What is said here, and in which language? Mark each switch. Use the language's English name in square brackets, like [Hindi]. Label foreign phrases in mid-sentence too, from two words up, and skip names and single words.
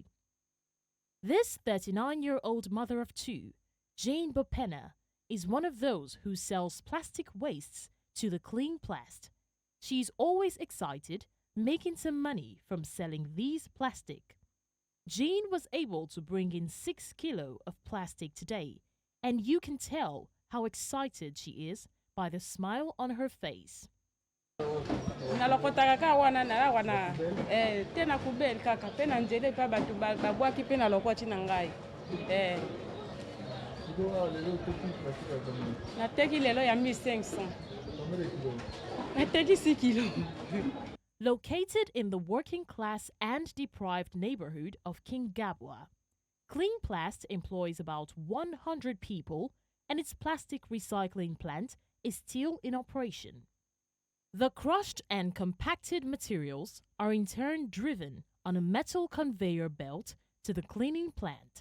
[English] This 39-year-old mother of two, Jane Bopena, is one of those who sells plastic wastes to the Clean Plast. She's always excited, making some money from selling these plastic. Jean was able to bring in 6 kilos of plastic today, and you can tell how excited she is by the smile on her face. [Lingala] Nalokotaka wana na wana tena kubeli kaka pena njele pa batu babwaki pena lokoti na ngai nateki lelo ya 1500 nateki 6 kilo. [English] Located in the working-class and deprived neighborhood of Kingabwa, Clean Plast employs about 100 people, and its plastic recycling plant is still in operation. The crushed and compacted materials are in turn driven on a metal conveyor belt to the cleaning plant.